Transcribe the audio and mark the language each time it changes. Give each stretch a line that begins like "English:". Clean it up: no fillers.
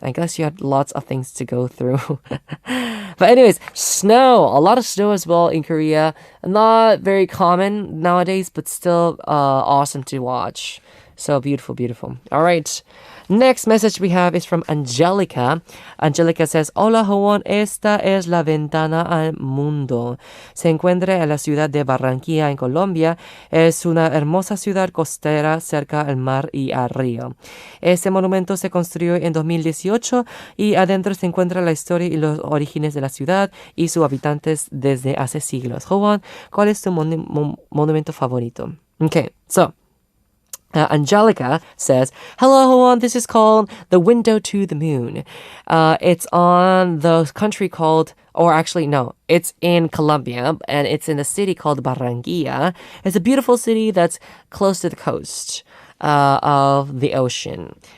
English: I guess you had lots of things to go through. But anyways, snow. A lot of snow as well in Korea. Not very common nowadays, but still awesome to watch. So beautiful, beautiful. All right. Next message we have is from Angelica. Angelica says, Hola, Juan.
Spanish: Esta es la ventana al mundo. Se encuentra en la ciudad de Barranquilla, en Colombia. Es una hermosa ciudad costera cerca al mar y al río. Este monumento se construyó en 2018 y adentro se encuentra la historia y los orígenes de la ciudad y sus habitantes desde hace siglos. Juan, ¿cuál es tu monumento favorito?
English: Okay, so Angelica says, Hello, Juan. This is called The Window to the Moon. It's on the country called, or actually, no, it's in Colombia, and it's in a city called Barranquilla. It's a beautiful city that's close to the coast of the ocean.